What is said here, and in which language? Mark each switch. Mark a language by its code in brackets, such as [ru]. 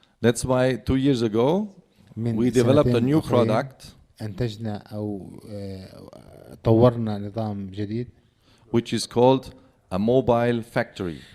[en] That's why 2 years ago we developed a new product [ar] أنتجنا أو طورنا نظام جديد [en] which is called a mobile factory.